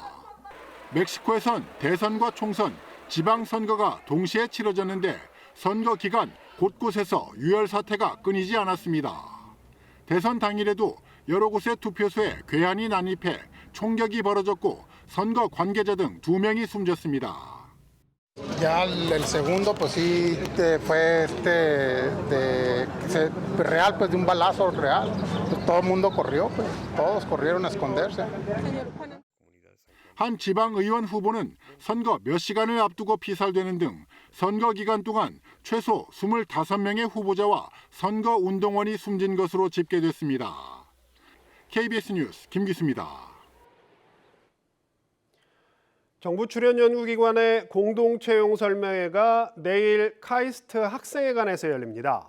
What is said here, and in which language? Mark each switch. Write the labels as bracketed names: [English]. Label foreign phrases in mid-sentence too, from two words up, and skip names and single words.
[Korean] 멕시코에선 대선과 총선, 지방선거가 동시에 치러졌는데 선거 기간 곳곳에서 유혈 사태가 끊이지 않았습니다. 대선 당일에도 여러 곳의 투표소에 괴한이 난입해 총격이 벌어졌고 선거 관계자 등 2명이 숨졌습니다. [Spanish] Ya el segundo pues sí fue real pues de un balazo real. Pues, todo el mundo corrió, pues todos corrieron a esconderse. [Korean] 한 지방의원 후보는 선거 몇 시간을 앞두고 피살되는 등 선거 기간 동안 최소 25명의 후보자와 선거 운동원이 숨진 것으로 집계됐습니다. KBS 뉴스 김기수입니다. 정부 출연 연구기관의 공동 채용 설명회가 내일 카이스트 학생회관에서 열립니다.